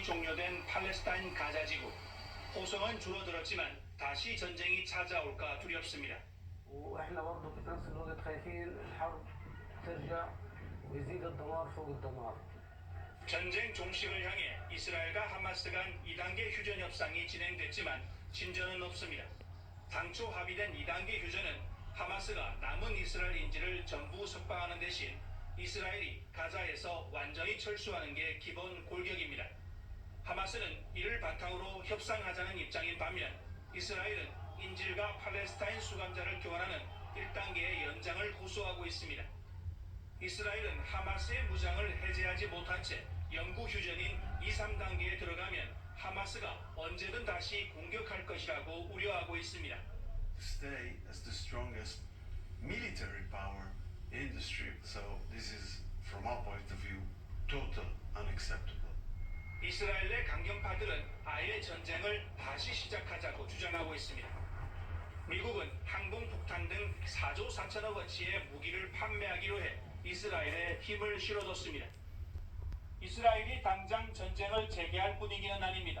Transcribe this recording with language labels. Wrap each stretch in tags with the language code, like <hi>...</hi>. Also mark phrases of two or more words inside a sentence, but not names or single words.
<ko>종료된 팔레스타인 가자지구. 호송은 줄어들었지만 다시 전쟁이 찾아올까 두렵습니다.</ko> <ar>واحنا برضه في نفس الوقت خايفين الحرب ترجع ويزيد الدمار فوق الدمار.</ar> <ko>전쟁 종식을 향해 이스라엘과 하마스 간 2단계 휴전 협상이 진행됐지만 진전은 없습니다. 당초 합의된 2단계 휴전은 하마스가 남은 이스라엘 인질을 전부 석방하는 대신 이스라엘이 가자에서 완전히 철수하는 게 기본 골격입니다. 하마스는 이를 바탕으로 협상하자는 입장인 반면 이스라엘은 인질과 팔레스타인 수감자를 교환하는 1단계의 연장을 호소하고 있습니다. 이스라엘은 하마스의 무장을 해제하지 못한 채 영구 휴전인 2, 3단계에 들어가면 하마스가 언제든 다시 공격할 것이라고 우려하고 있습니다.</ko> <en>Stay as the strongest military power in the Strip. So this is, from our point of view, total unacceptable.</en> <ko>이스라엘의 강경파들은 아예 전쟁을 다시 시작하자고 주장하고 있습니다. 미국은 항공폭탄 등 4조 4천억 원치의 무기를 판매하기로 해 이스라엘에 힘을 실어줬습니다. 이스라엘이 당장 전쟁을 재개할 분위기는 아닙니다.</ko>